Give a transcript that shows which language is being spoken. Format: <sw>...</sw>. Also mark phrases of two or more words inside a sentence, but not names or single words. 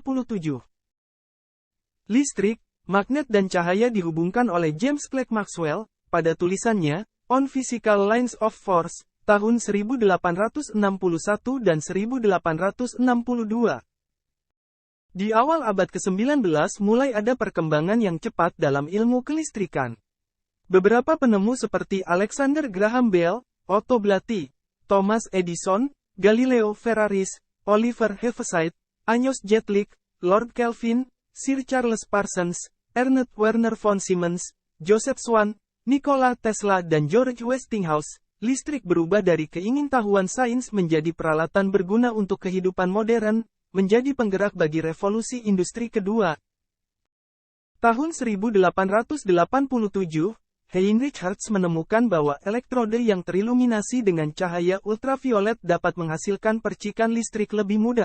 <id>Listrik, magnet dan cahaya dihubungkan oleh James Clerk Maxwell, pada tulisannya, On Physical Lines of Force, tahun 1861 dan 1862. Di awal abad ke-19 mulai ada perkembangan yang cepat dalam ilmu kelistrikan. Beberapa penemu seperti Alexander Graham Bell, Otto Blatt, Thomas Edison, Galileo Ferraris, Oliver Heaviside, Amos Jetlick, Lord Kelvin, Sir Charles Parsons, Ernest Werner von Siemens, Joseph Swan, Nikola Tesla dan George Westinghouse, listrik berubah dari keingintahuan sains menjadi peralatan berguna untuk kehidupan modern, menjadi penggerak bagi revolusi industri kedua. Tahun 1887, Heinrich Hertz menemukan bahwa elektrode yang teriluminasi dengan cahaya ultraviolet dapat menghasilkan percikan listrik lebih mudah.</id>